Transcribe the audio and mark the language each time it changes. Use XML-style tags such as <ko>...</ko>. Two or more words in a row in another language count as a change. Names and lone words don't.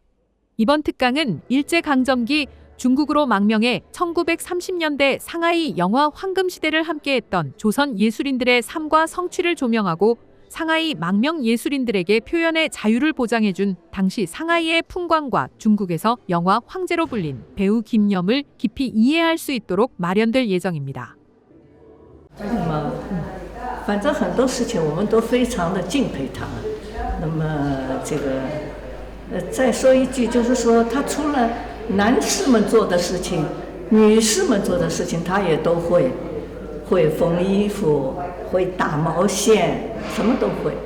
<ko>이번 특강은 일제강점기 중국으로 망명해 1930년대 상하이 영화 황금시대를 함께했던 조선 예술인들의 삶과 성취를 조명하고 상하이 망명 예술인들에게 표현의 자유를 보장해준 당시 상하이의 풍광과 중국에서 영화 황제로 불린 배우 김염을 깊이 이해할 수 있도록 마련될 예정입니다.</ko> <zh>反正很多事情我们都非常的敬佩他们。那么再说一句，就是说他除了男士们做的事情，女士们做的事情，他也都会，会缝衣服，会打毛线，什么都会。</zh>